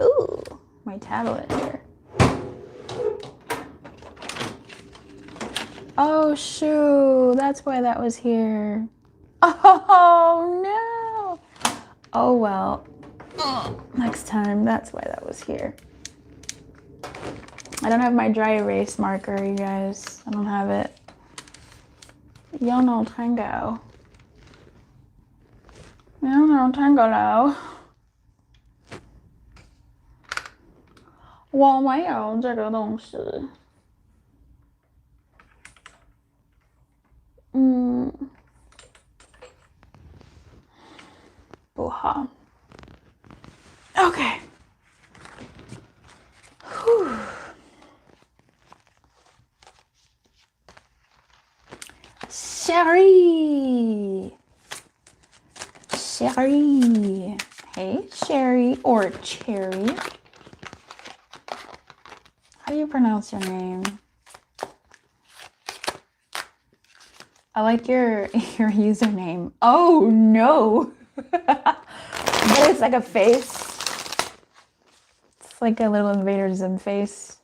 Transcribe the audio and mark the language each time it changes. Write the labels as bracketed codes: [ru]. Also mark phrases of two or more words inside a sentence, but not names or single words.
[en] Ooh, my tablet here. Oh, shoot. That's why that was here. Oh, no. Oh, well. Next time, that's why that was here. I don't have my dry erase marker, you guys. I don't have it. [es] Yo no tengo. Yo no tengo lo. [zh] 我没有这个东西。不好。Okay. [en] Whew. Sherry. Sherry. Hey, Sherry or Cherry. How do you pronounce your name? I like your username. Oh no. But it's like a face. It's like a little Invader Zim face.